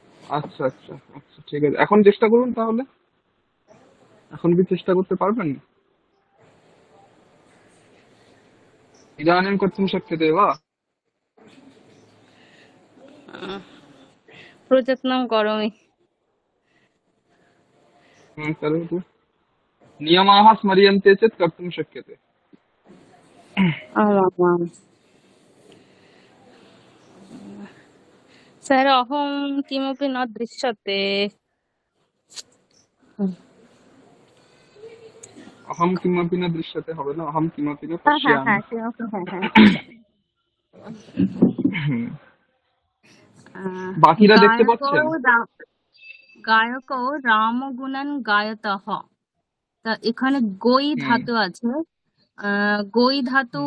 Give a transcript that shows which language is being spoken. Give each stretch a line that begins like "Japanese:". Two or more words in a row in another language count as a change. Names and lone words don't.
Bangla: আচ্ছা আচ্ছা আচ্ছা, ঠিক আছে, এখন চেষ্টা করুন তাহলে। এখন কি চেষ্টা করতে পারবেন?
Sanskrit: इदानीं कर्तुं शक्यते वा? प्रयत्नं करोमि। करोतु। नियमाः स्मर्यन्ते चेत् कर्तुं शक्यते। आम् आम् आम्। सर अहं किमपि न दृश्यते। अहं किमपि न दृश्यते
Bangla: হবে না,
Sanskrit: अहं किमपि न
Bangla: হ্যাঁ হ্যাঁ
Sanskrit: पश्यामि।
Bangla: হ্যাঁ কিমপি হ্যাঁ হ্যাঁ আচ্ছা। হুম, আহ, বাকিরা দেখতে গায়ক পাচ্ছেন?
Sanskrit: गायकः रामगुणान् गायतः।
Bangla: তা এখানে গই হুম ধাতু আছে। গই ধাতু